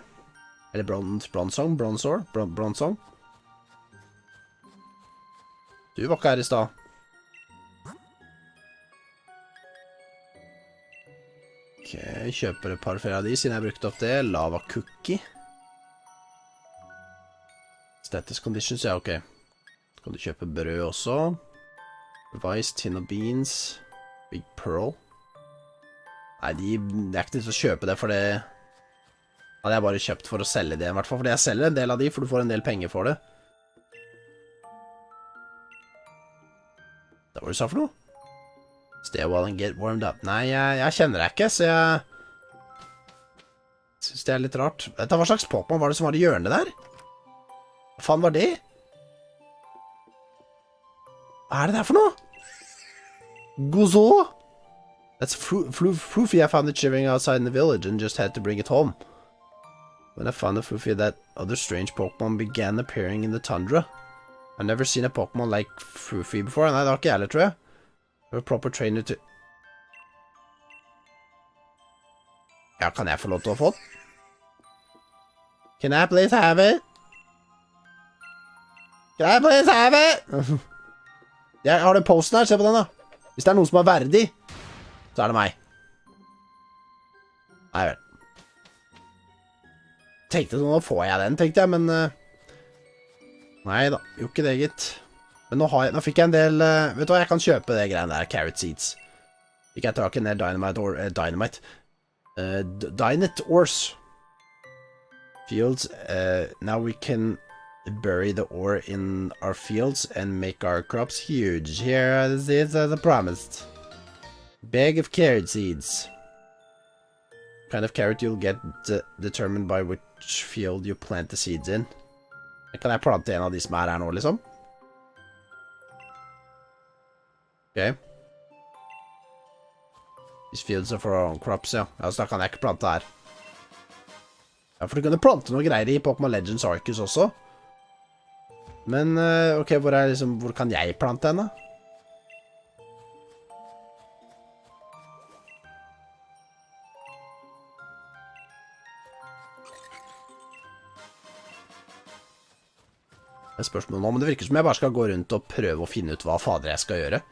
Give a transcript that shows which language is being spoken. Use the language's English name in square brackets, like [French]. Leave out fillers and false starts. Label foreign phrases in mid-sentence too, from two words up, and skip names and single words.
[Norwegian] Eller bronzong. Du var ikke her i sted. Ok, kjøper et par flere av de, siden jeg brukte opp det. [English] Lava cookie. Status conditions, ja, ok. [Norwegian] Så kan du kjøpe brød også. [English] Rice, tin of beans. Big pearl. [Norwegian] Nei, det er ikke til å kjøpe det, for det hadde jeg bare kjøpt for å selge det, i hvert fall. Fordi jeg selger en del av de, for du får en del penger for det. Det var det du sa for noe? [English] Stay while and get warmed up. [Norwegian] Nei, jeg kjenner deg ikke, så jeg synes det er litt rart. Vet du hva slags Pokémon var det som var i hjørnet der? Hva faen var det? Hva er det der for noe? Gozo? [English] That's Foofy. I found it shivering outside in the village and just had to bring it home. When I found the Foofy, that other strange Pokemon began appearing in the tundra. I've never seen a Pokemon like Foofy before. [Norwegian] Nei, det har ikke jeg heller, tror jeg. [English] A proper trainer to... [Norwegian] Ja, kan jeg få lov til å få den? [English] Can I please have it? Can I please have it? [Norwegian] Jeg har den posten her, se på den da. Hvis det er noen som er verdig, så er det meg. Nei vel. Tenkte nå får jeg den, tenkte jeg, men... Nei da, jo ikke det, gitt. Men nå fikk jeg en del... vet du hva, jeg kan kjøpe det greiene der, [English] carrot seeds. [Norwegian] Fikk jeg tak i en del dynamite. [English] Dynamite ores. Fields. Now we can bury the ore in our fields and make our crops huge. Here are the seeds as I promised. Bag of carrot seeds. Kind of carrot you'll get determined by which field you plant the seeds in. [Norwegian] Kan jeg plante en av de som er her nå, liksom? Ok. [English] These fields are for our own crops, [Norwegian] ja. Ja, så da kan jeg ikke plante her. Ja, for du kunne plante noe greier i Pokémon Legends Arceus også. Men, ok, hvor kan jeg plante henne? Det er spørsmålet nå, men det virker som jeg bare skal gå rundt og prøve å finne ut hva fader jeg skal gjøre.